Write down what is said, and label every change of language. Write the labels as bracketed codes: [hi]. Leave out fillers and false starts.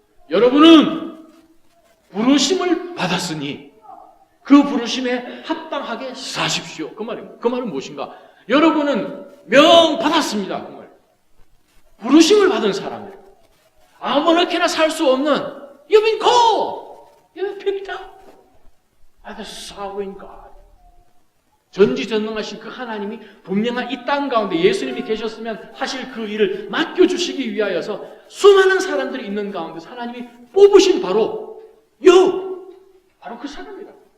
[ko] 여러분은 부르심을 받았으니 그 부르심에 합당하게 사십시오. 그 말입니다. 그 말은 무엇인가? 여러분은 명 받았습니다. 그 말. 부르심을 받은 사람들. 아무렇게나 살 수 없는 [en] You've been called. You've been picked up by the sovereign God. [ko] 전지전능하신 그 하나님이 분명한 이 땅 가운데 예수님이 계셨으면 하실 그 일을 맡겨주시기 위하여서 수많은 사람들이 있는 가운데 하나님이 뽑으신 바로 바로 그 사람이다.